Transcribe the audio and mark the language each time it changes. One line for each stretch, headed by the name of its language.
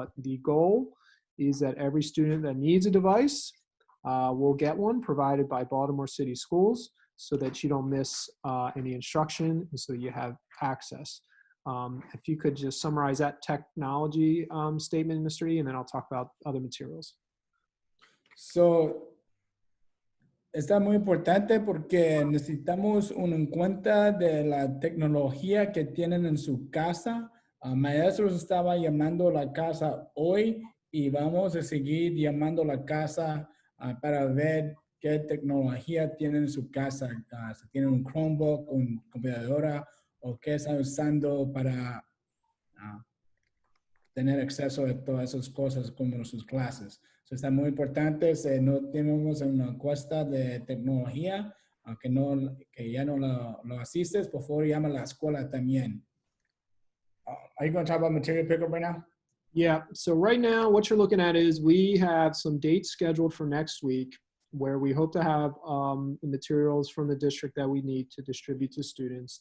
English: But the goal is that every student that needs a device will get one provided by Baltimore City Schools so that you don't miss any instruction and so you have access. If you could just summarize that technology statement, Mr. E, and then I'll talk about other materials.
Spanish: So, está muy importante porque necesitamos una cuenta de la tecnología que tienen en su casa. Maestros estaba llamando la casa hoy y vamos a seguir llamando la casa para ver qué tecnología tienen en su casa. Si tienen un Chromebook, una computadora o qué están usando para tener acceso a todas esas cosas como sus clases. So, está muy importante. No tenemos una encuesta de tecnología que ya no lo asistes, por favor llama a la escuela también.
English: Are you going to talk about material pickup right now? Yeah, so right now what you're looking at is we have some dates scheduled for next week where we hope to have the materials from the district that we need to distribute to students.